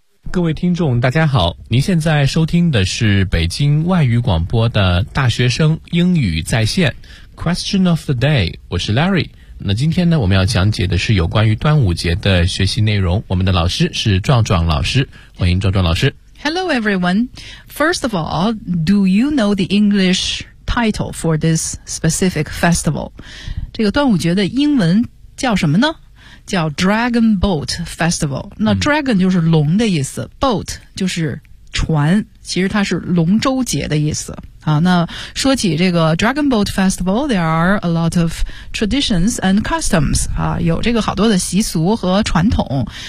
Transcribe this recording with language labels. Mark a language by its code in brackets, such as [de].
[zh] 各位听众大家好，您现在收听的是北京外语广播的大学生英语在线 [en] Question of the day， [zh] 我是 Larry。那今天呢，我们要讲解的是有关于端午节的学习内容，我们的老师是壮壮老师，欢迎壮壮老师。 [en] Hello everyone. First of all, do you know the English title for this specific festival? [zh] 这个端午节的英文叫什么呢？叫 Dragon Boat Festival。那 Dragon 就是龙的意思，Boat 就是船，其实它是龙舟节的意思啊。那说起这个 Dragon Boat Festival， [en] There are a lot of traditions and customs [zh] 啊，有这个好多的习俗和传统。